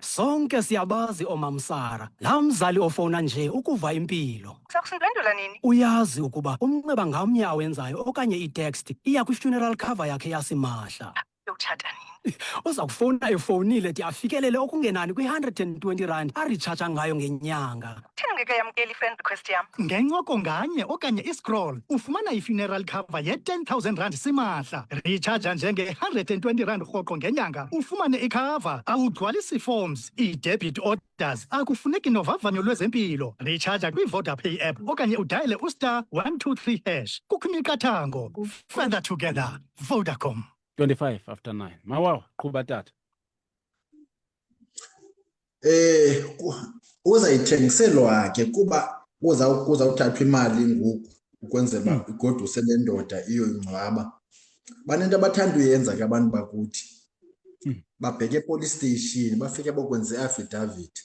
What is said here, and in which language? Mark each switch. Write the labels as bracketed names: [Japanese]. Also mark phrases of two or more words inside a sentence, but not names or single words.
[Xhosa] Sonke siyabazi oomamsara, laa mzali ofowuna nje ukuva impilo. Uzakusindwendwela nini? Uyazi ukuba umnxeba ngamnye awenzayo okanye itext iya kwi-funeral cover yakhe yasimahla. Yotshata nini? Uza kufowuna efowunile de afikelele okungenani kwi-R120 aritshaja ngayo ngenyanga. Thina ngekayamkeli i-friend request yam. Ngencoko nganye okanye iscroll ufumana i-funeral cover ye-R10,000 simahla. Recharge njenge-R120 rhoqo ngenyanga ufumane ikhava. Awugcwalisi forms, i-debit orders, akufuneki novavanyo lwezempilo. Recharge kwi-VodaPay app okanye udayele *123#. Kukho imiqathango. [English] Further together. Vodacom. 25 after 9. [Xhosa] Mawawa, qhuba tata. Uzayithengiselwa ke kuba kuzawuthathwa imali ngoku ukwenzela uba igoduse le ndoda iyoyingcwaba. Banento abathanda uyenza ke abantu bakuthi. Babheke epolice station bafike bokwenza i-affidavit.